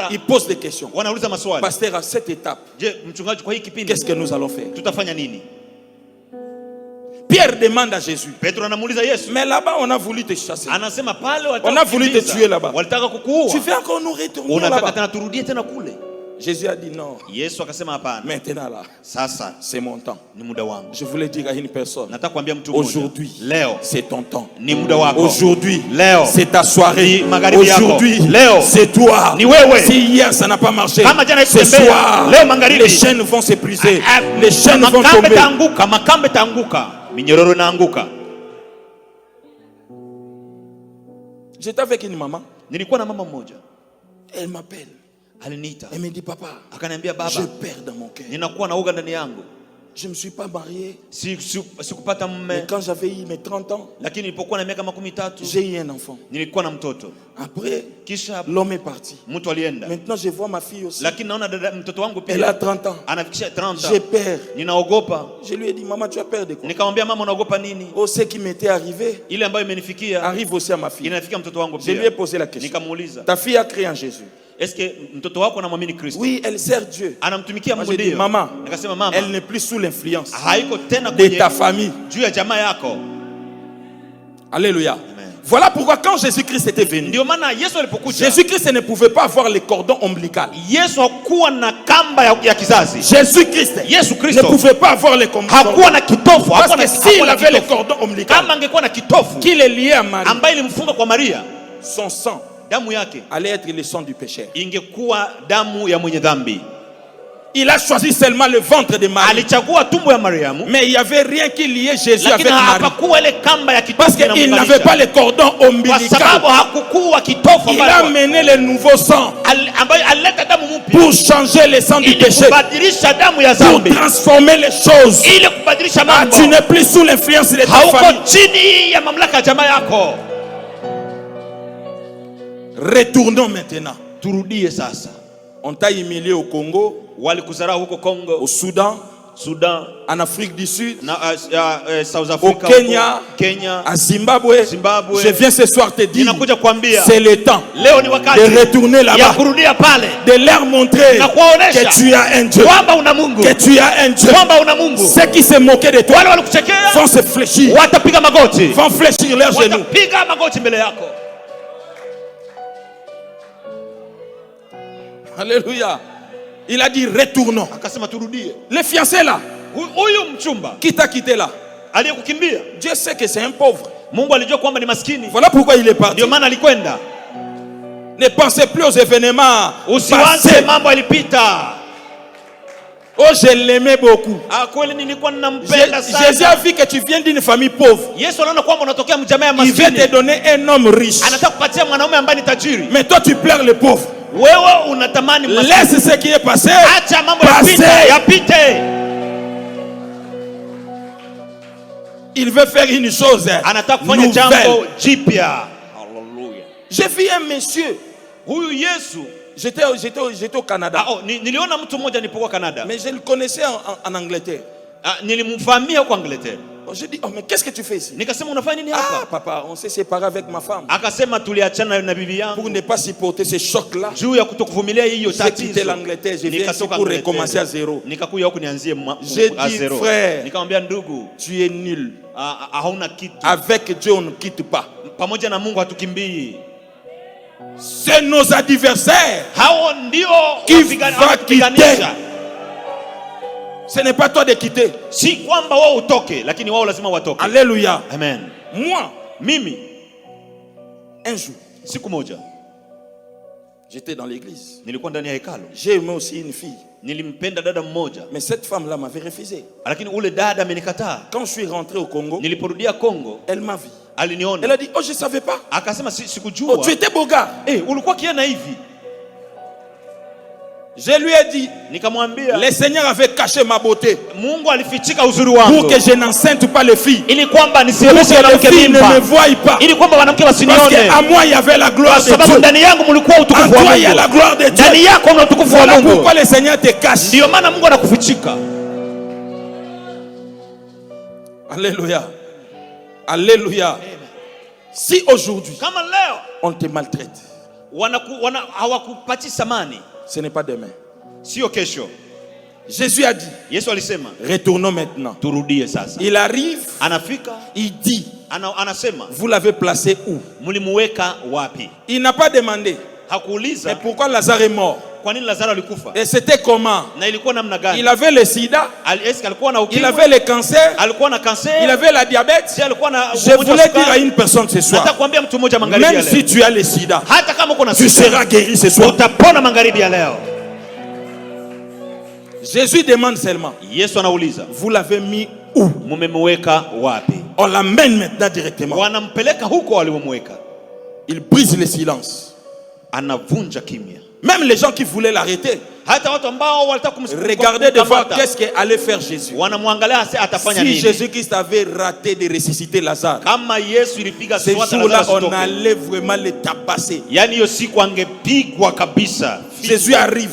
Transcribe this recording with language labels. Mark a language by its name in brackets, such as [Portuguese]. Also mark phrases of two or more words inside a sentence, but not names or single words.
[French] ils posent des questions. [Swahili] wanauliza maswali. [French] Pasteur, à cette étape, Je, [Swahili] mchungaji, kwa hii kipindi [French] qu'est-ce que nous allons faire? [Swahili] tutafanya nini? [French] Pierre demande à Jésus, [Swahili] Petro anamuuliza Yesu, [French] mais là-bas on a voulu te chasser. [Swahili] anasema pale [French] On a voulu te [Swahili] kukimbiza, [French] tuer là-bas. [Swahili] walitaka kukuua, [French] Tu veux encore nous retourner [Swahili] unataka [French] là-bas? [Swahili] tena turudie tena kule? [French] Jésus a dit non. [Swahili] Yesu akasema hapana, [French] Maintenant là, [Swahili] sasa [French] c'est mon temps. [Swahili] ni muda wangu. [French] Je voulais dire à une personne, [Swahili] Nataka kuambia mtu mmoja, [French] aujourd'hui, [Swahili] leo [French] c'est ton temps. [Swahili] ni muda wako. [French] Aujourd'hui, [Swahili] Leo [French] c'est ta soirée. [Swahili] ni magharibi yako. [French] Aujourd'hui, [Swahili] Leo [French] c'est toi. [Swahili] ni wewe. [French] Si hier ça n'a pas marché, [Swahili] Kama jana [French] ce [Swahili] haikutembea, [French] soir, [Swahili] leo magharibi. [French] les chaînes vont s'épuiser. Les chaînes vont [Swahili] Makambe [French] tomber. [Swahili] taanguka, makambe taanguka, minyororo inaanguka. [French] J'étais avec une maman. [Swahili] Nilikuwa na mama mmoja, [French] Elle m'appelle. [Swahili] aliniita, [French] Elle me dit, papa, [Swahili] akaniambia, [French] je [Swahili] baba, [French] perds dans mon cœur. [Swahili] ninakuwa na uga ndani yangu. [French] Je ne me suis pas marié. [Swahili] Sikupata [French] Mais [Swahili] mume, [French] quand j'avais eu mes 30 ans, [Swahili] lakini nilipokuwa na miaka 13 [French] j'ai eu un enfant. [Swahili] nilikuwa na mtoto. [French] Après, [Swahili] Kisha [French] l'homme est parti. [Swahili] mtu alienda, [French] Maintenant, je vois ma fille aussi. [Swahili] lakini naona dada mtoto wangu [French] Elle a [Swahili] pia [French] 30 ans. [Swahili] anafikisha 30. [French] J'ai peur. [Swahili] Ninaogopa. [French] Je lui ai dit, maman, tu as peur de quoi? [Swahili] Nikamwambia, mama, unaogopa nini? [French] Oh, ce qui m'était arrivé [Swahili] Ile ambayo imenifikia [French] arrive aussi à ma fille. [Swahili] inafikia mtoto wangu [French] Je lui ai [Swahili] pia. [French] posé la question. [Swahili] Nikamuuliza, [French] Ta fille a cru en Jésus? est-ce que [Swahili] mtoto wako anamwamini Kristo? [French] Oui, elle sert Dieu. [Swahili] Anamtumikia [French] Moi, [Swahili] Mungu [French] j'ai dit, [Swahili] ndio. [French] maman, [Swahili] Nikasema, mama, [French] elle n'est plus sous l'influence [Swahili] haiko tena [French] de [Swahili] kwenye [French] ta famille. [Swahili] juu ya jamaa yako. [French] Alléluia. [Swahili] Amen. [French] Voilà pourquoi quand Jésus-Christ était venu, [Swahili] Ndio maana Yesu alipokuja, [French] Jésus-Christ ne pouvait pas avoir les cordons ombilicaux. [Swahili] Yesu hakuwa na kamba ya kizazi. [French] Jésus-Christ [Swahili] Yesu [French] ne [Swahili] Kristo [French] pouvait pas avoir les cordons. [Swahili] hakuwa na kitofu, [French] Parce [Swahili] hakuwa [French] que [Swahili] na [French] s'il [Swahili] hakuwa na [French] avait les [Swahili] kitofu. [French] cordons ombilicaux [Swahili] Kama angekuwa na kitofu [French] qui les liait à Marie, [Swahili] ambaye ilimfunga kwa Maria, [French] son sang [Swahili] damu yake [French] allait être le sang du pécheur. [Swahili] ingekuwa damu ya mwenye dhambi. [French] Il a choisi seulement le ventre de Marie. [Swahili] Alichagua tumbo ya Mariamu, [French] Mais il n'y avait rien qui liait Jésus avec [Swahili] lakini [French] Marie. [Swahili] hapakuwa ile kamba ya [French] Parce [Swahili] kitofu [French] qu'il n'avait [Swahili] inamunganisha. [French] pas les cordons [Swahili] Kwa [French] ombilicaux. [Swahili] sababu hakukuwa kitofu [French] Il a [Swahili] ambayo [French] amené le nouveau sang [Swahili] ambayo alileta damu mpya [French] pour changer le sang du [Swahili] ili [French] péché, [Swahili] kubadilisha damu ya [French] pour [Swahili] dhambi, [French] transformer les choses. [Swahili] ili kubadilisha Ah, mambo. [French] tu n'es plus sous l'influence de ta [Swahili] Hauko [French] famille. [Swahili] chini ya mamlaka ya jamaa yako. [French] Retournons maintenant. [Swahili] Turudie sasa. [French] On t'a humilié au Congo, [Swahili] Walikudharau huko Kongo, [French] au Soudan, [Swahili] Sudan [French] en Afrique du Sud, [Swahili] na South [French] au [Swahili] Africa, [French] Kenya, [Swahili] huko Kenya. [French] à Zimbabwe. [Swahili] Zimbabwe. [French] Je viens ce soir te dire, [Swahili] Ninakuja kuambia [French] c'est le temps [Swahili] leo ni wakati [French] de retourner [Swahili] ya [French] là-bas, [Swahili] kurudia pale [French] de leur montrer [Swahili] na kuwaonesha [French] que tu as un Dieu, [Swahili] kwamba una Mungu, [French] que tu as un Dieu. [Swahili] kwamba una Mungu. [French] Ceux qui se moquaient de toi [Swahili] Wale walikuchekea [French] vont se fléchir, [Swahili] watapiga magoti, [French] vont fléchir leurs genoux. [Swahili] watapiga magoti mbele yako. [French] Alléluia. Il a dit retournons. [Swahili] Akasema turudie. [French] Le fiancé là, [Swahili] Huyu mchumba [French] qui t'a quitté là, [Swahili] aliyekukimbia, [French] Dieu sait que c'est un pauvre. [Swahili] Mungu alijua kwamba ni maskini, [French] Voilà pourquoi il est parti. [Swahili] ndio maana alikwenda. [French] Ne pensez plus aux événements [Swahili] Usiwaze [French] passés. [Swahili] mambo yalipita. [French] Oh, je l'aimais beaucoup. [Swahili] Kweli nilikuwa ninampenda [French] Jésus a [Swahili] sana. [French] vu que tu viens d'une famille pauvre. [Swahili] Yesu anaona kwamba unatokea mjamaa ya [French] Il veut te [Swahili] maskini, [French] donner un homme riche. [Swahili] anataka kupatia mwanaume ambaye ni tajiri. [French] Mais toi, tu pleures le pauvre. [Swahili] Wewe unatamani maskini. [French] Laisse ce qui est passé. [Swahili] Acha mambo [French] Passé. [Swahili] yapite. [French] Il veut faire une chose [Swahili] Anataka kufanya [French] nouvelle. [Swahili] jambo jipya. Haleluya. [French] J'ai vu un monsieur. [Swahili] Huyu Yesu, [French] J'étais au Canada. [Swahili] niliona mtu mmoja nilipokuwa Canada. [French] Mais je le connaissais en Angleterre. [Swahili] Nilimfahamia huko Angleterre. [French] J'ai dit, oh mais qu'est-ce que tu fais ici? [Swahili] Nikasema unafanya nini Ah hapa? [French] papa, on s'est séparé avec ma femme. [Swahili] Akasema tuliachana na bibi yangu. [French] Pour ne pas supporter ce choc-là. [Swahili] Juu ya kutokuvumilia hiyo [French] J'ai quitté [Swahili] tatizo. [French] l'Angleterre, je viens ici pour recommencer à zéro. [Swahili] Nikakuja huku nianzie [French] J'ai [Swahili] à [French] dit, [Swahili] zéro. [French] frère, [Swahili] Nikamwambia ndugu, [French] tu es nul. [Swahili] hauna kitu. [French] Avec Dieu on ne quitte pas. [Swahili] Pamoja na Mungu hatukimbii. [French] C'est nos adversaires [Swahili] Hao ndio [French] qui va quitter. Ce n'est pas toi de quitter. [Swahili] Si kwamba wao utoke, lakini wao lazima watoke. [French] Alléluia. [Swahili] Amen. Mimi [French] un jour, [Swahili] siku moja [French] j'étais dans l'église. [Swahili] Nilikuwa ndani ya hekalu. [French] J'ai aimé aussi une fille. [Swahili] Nilimpenda dada mmoja. [French] Mais cette femme-là m'avait refusé. [Swahili] Lakini ule dada amenikataa. [French] Quand je suis rentré au Congo, [Swahili] niliporudia Congo, [French] elle m'a vu. [Swahili] Aliniona. [French] Elle a dit, oh je savais pas. [Swahili] Akasema sikujua. [French] Oh tu étais beau gars. [Swahili] Ulikuwa kiana hivi. [French] Je lui ai dit, [Swahili] nikamwambia, [French] le Seigneur avait caché ma beauté. [Swahili] Mungu alifichika uzuri wangu. [French] Pour que je n'enceinte pas les filles. [Swahili] Ili kwamba [French] pour que les filles ne me voient pas. [Swahili] Ili kwamba wanawake wasinione. [French] Parce qu'à moi il y avait la gloire de Dieu. [Swahili] Sababu ndani yangu mlikuwa utukufu wa Mungu. [French] En toi il y a la gloire de Dieu. [Swahili] Ndani yako kuna utukufu wa Mungu. [French] Pourquoi le Seigneur te cache? [Swahili] Ndio maana Mungu anakufichika. [French] Alléluia. Alléluia. Si aujourd'hui [Swahili] kama leo [French] on te maltraite, [Swahili] hawakupati samani, [French] ce n'est pas demain. [Swahili] Sio kesho. [French] Jésus a dit, [Swahili] Yesu alisema, [French] retournons maintenant. [Swahili] Turudie sasa. [French] Il arrive, [Swahili] anafika, [French] il dit, [Swahili] anasema, [French] vous l'avez placé où? [Swahili] Mlimuweka wapi? [French] Il n'a pas demandé. [Swahili] Hakuuliza, [French] mais pourquoi Lazare est mort? [Swahili] Kwa nini Lazaro alikufa? [French] Et c'était comment? [Swahili] Na ilikuwa namna gani? [French] Il avait le sida. [Swahili] Alikuwa na ukimwi. [French] Il avait le cancer. [Swahili] Alikuwa na cancer. [French] Il avait la diabète. [Swahili] Alikuwa na [French] je voulais dire à une personne ce soir, [Swahili] natakwambia mtu mmoja magharibi ya leo, [French] même si tu as le sida, [Swahili] hata kama uko na [French] tu seras guéri ce soir. [Swahili] Utapona magharibi ya leo. [French] Jésus demande seulement, [Swahili] Yesu anauliza, [French] vous l'avez mis où? [Swahili] Mumemweka wapi? [French] On l'amène maintenant directement. [Swahili] Wanampeleka huko walimweka. [French] Il brise le silence. [Swahili] Anavunja kimya. [French] Même les gens qui voulaient l'arrêter, regardez de voir qu'est-ce qu'allait faire Jésus. Si Jésus-Christ avait raté de ressusciter Lazare, ce jour-là on allait vraiment le tabasser. Jésus arrive.